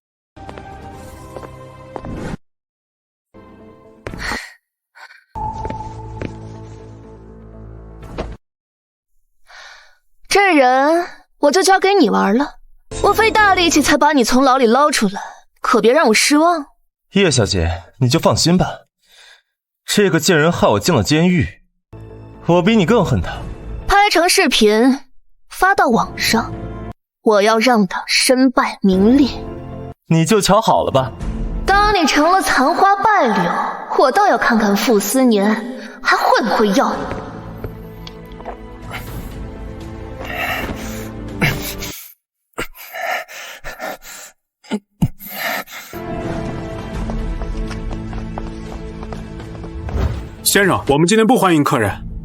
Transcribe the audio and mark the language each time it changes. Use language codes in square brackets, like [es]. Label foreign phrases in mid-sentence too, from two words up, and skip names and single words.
[zh] 這人我就交給你玩了，我費大力氣才把你從牢裡撈出來，可別讓我失望。葉小姐，你就放心吧，這個賤人害我進了監獄，我比你更恨他。拍成視頻發到網上，我要讓他身敗名裂。你就瞧好了吧。當你成了殘花敗柳，我倒要看看傅斯年還會不會要你。先生，我們今天不歡迎客人。